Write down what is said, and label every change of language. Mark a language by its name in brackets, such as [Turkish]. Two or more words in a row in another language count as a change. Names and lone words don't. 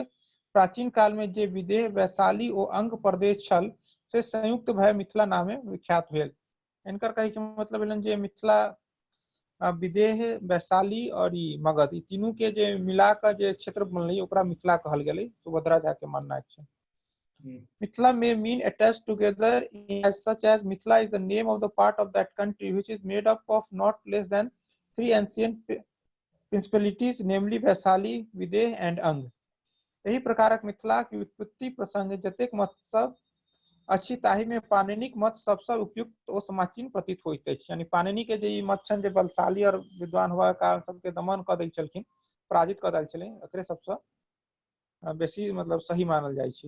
[Maithili] प्राचीन काल में जे विदेह, वैशाली ओ अंग प्रदेश छल, से संयुक्त भय मिथिला नामे विख्यात भेल। इनकर कहे के मतलब भेलन जे मिथिला विदेह, वैशाली और ई मगध, ई तीनू के जे मिला के जे क्षेत्र बनलै ओकरा मिथिला कहल गेलै। सुभद्रा झा के मानना छै। [English] Mithila may mean attached together, as such as Mithila is the name of the part of that country which is made up of not less than 3 ancient principalities, namely Vaisali, Videha and Ang. [Maithili] एही प्रकारक मिथिला की उत्पत्ति प्रसंग जतेक मत सब अछि, ताहि में पाणिनिक मत सबसे उपयुक्त ओ समीचीन प्रतीत होइत अछि। यानी पाणिनि के जे मत छनि जे बलशाली और विद्वान हुआ कारण सबके दमन कऽ दै छलखिन, पराजित कऽ दै छलै, एकरे सबसे बेसी मतलब सही मानल जाइ छै।